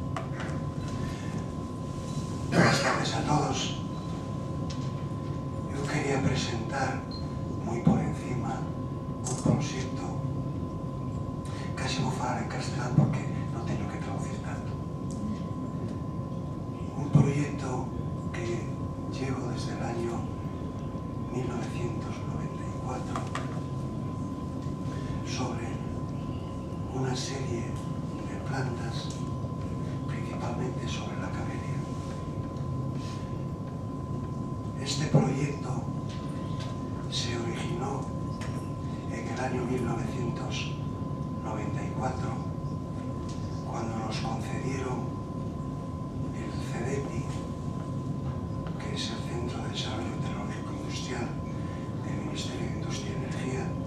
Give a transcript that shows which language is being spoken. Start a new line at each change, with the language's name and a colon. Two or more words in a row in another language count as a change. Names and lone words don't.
Spanish: Buenas tardes a todos.
Galician: Eu quería presentar moi por encima un proxecto, casi vou falar en castelán porque non teño que traducir tanto.
Spanish: Un proxecto que llevo desde el año 1994 sobre una serie de plantas, principalmente sobre la camelia. Este proyecto se originó en el año 1994, cuando nos concedieron el CEDEPI, que es el Centro de Desarrollo Tecnológico Industrial del Ministerio de Industria y Energía.